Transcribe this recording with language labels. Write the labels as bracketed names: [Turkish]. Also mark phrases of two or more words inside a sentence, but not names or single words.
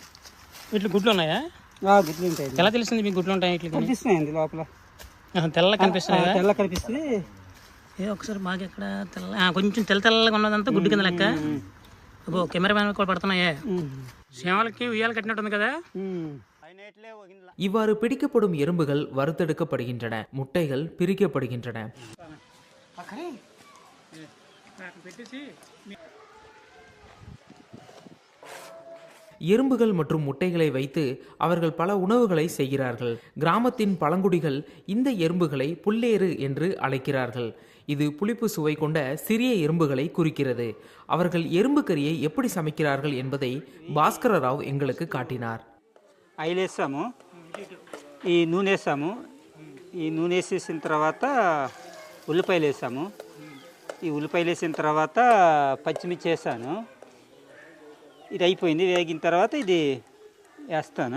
[Telugu] వీటిలో గుడ్లు ఉన్నాయా? గుడ్లు ఉంటాయి. ఎలా తెలిసింది మీకు గుడ్లు ఉంటాయి? ఇట్లా కనిపిస్తున్నాయండి లోపల, తెల్ల కనిపిస్తున్నాయి. తెల్ల కనిపిస్తుంది. ఒకసారి మాకు ఎక్కడ కొంచెం తెల్లగా ఉన్నదంతా గుడ్డు కింద లెక్క. అబ్బో, కెమెరామ్యాన్ కూడా పడుతున్నాయే. సేవలకి ఉయ్యాలు కట్టినట్టుంది కదా. [Tamil] இவ்வாறு பிடிக்கப்படும் எறும்புகள் வறுத்தெடுக்கப்படுகின்றன, முட்டைகள் பிரிக்கப்படுகின்றன. எறும்புகள் மற்றும் முட்டைகளை வைத்து அவர்கள் பல உணவுகளை செய்கிறார்கள். கிராமத்தின் பழங்குடிகள் இந்த எறும்புகளை புல்லேறு என்று அழைக்கிறார்கள். இது புளிப்பு சுவை கொண்ட சிறிய எறும்புகளை குறிக்கிறது. அவர்கள் எறும்பு கறியை எப்படி சமைக்கிறார்கள் என்பதை பாஸ்கர ராவ் எங்களுக்கு காட்டினார். [Telugu] ఆయిల్ వేసాము, ఈ నూనె వేసాము. ఈ నూనె వేసేసిన తర్వాత ఉల్లిపాయలు వేసాము. ఈ ఉల్లిపాయలు వేసిన తర్వాత పచ్చిమిర్చి వేసాను. ఇది అయిపోయింది. వేగిన తర్వాత ఇది వేస్తాను.